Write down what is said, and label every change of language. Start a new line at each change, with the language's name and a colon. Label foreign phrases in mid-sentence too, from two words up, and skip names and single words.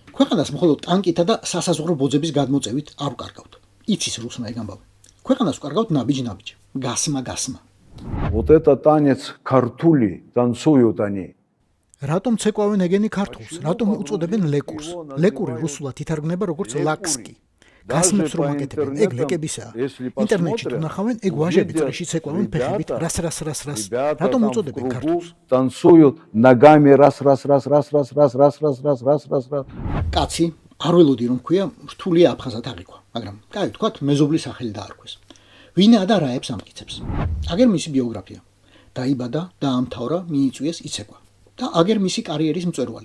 Georgian: ქვეყანას მხოლოდ ტანკითა და სასაზღვრო ბოძების გადმოწევით არ უკარგავთ. იცის რუსმა ეგ ამბავი. ქვეყანას უკარგავთ ნაბიჯ-ნაბიჯ, გასმა.
Russian: Вот это танец ქართული танцуют они.
Georgian: რატომ ცეკვავენ ეგენი ქართულს? რატომ უწოდებენ ლეკურს? ლეკური რუსულად ითარგმნება როგორც ლაკსკი. გასმებს რომ აკეთებენ, ეგ ლეკებისაა. ინტერნეტში თუ ნახავენ, ეგ ვაჟები წრეში ცეკვავენ ფეხებით, რას. რატომ უწოდებენ ქართულს?
Russian: Танцуют ногами раз.
Georgian: კაცი არ ველოდი რომ ქვია რთულია აფხაზად აღიქვა, მაგრამ კაი ვთქვათ მეზობლის სახელი დაარქვეს. ვინაა და რა ებს ამტკიცებს? აგერ მისი ბიოგრაფია. დაიბადა, დაამთავრა, მიიწვიეს იცეკვა. და აგერ მისი კარიერის მწვერვალი.